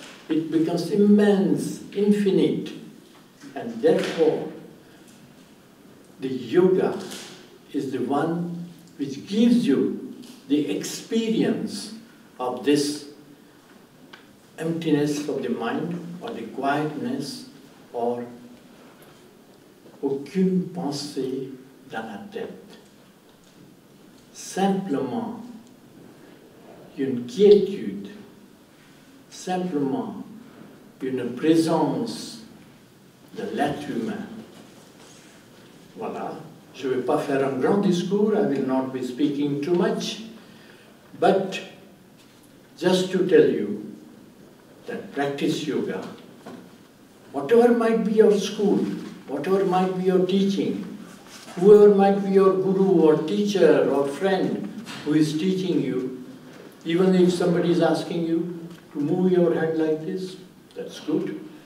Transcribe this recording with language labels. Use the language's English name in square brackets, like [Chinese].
[English] It becomes immense, infinite, and therefore the yoga is the one which gives you the experience of this emptiness of the mind, or the quietness, or [French] aucune pensée dans la tête. Simplement une quiétude, simplement une présence de l'être humain. Voilà. Je ne vais pas faire un grand discours, [English] I will not be speaking too much, but just to tell you that practice yoga, whatever might be your school, whatever might be your teaching, whoever might be your guru or teacher or friend who is teaching you, even if somebody is asking you to move your hand like this, that's good.